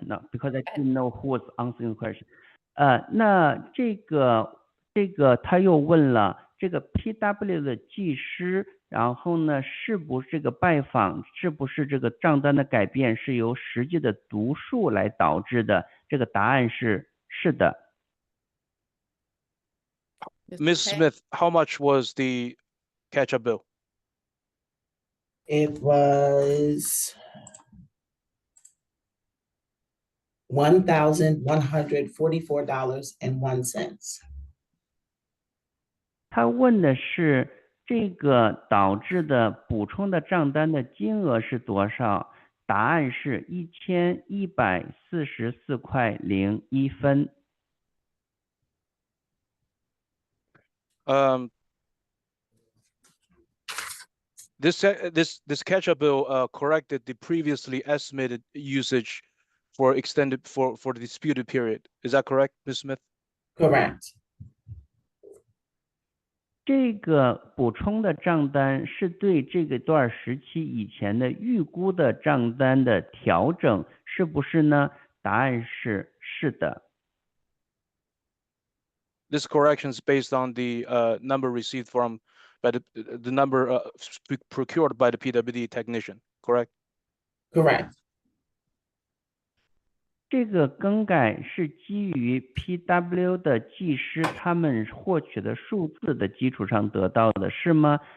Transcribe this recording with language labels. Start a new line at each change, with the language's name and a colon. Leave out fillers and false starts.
English: No, because I didn't know who was answering the question.
Chinese: 那这个他又问了这个 PW 的技师，然后呢，是不是这个拜访，是不是这个账单的改变是由实际的读数来导致的？这个答案是是的。
English: Mr. Ms. Peng? Smith, how much was the catch-up bill? It was $1,144.01.
Chinese: 他问的是这个导致的补充的账单的金额是多少？答案是1144.01。
English: This catch-up bill corrected the previously estimated usage for the disputed period. Is that correct, Ms. Smith? Correct.
Chinese: 这个补充的账单是对这个段时期以前的预估的账单的调整，是不是呢？答案是是的。
English: This correction is based on the number received by the number procured by the PWD technician, correct? Correct.
Chinese: 这个更改是基于 PW 的技师他们获取的数字的基础上得到的，是吗？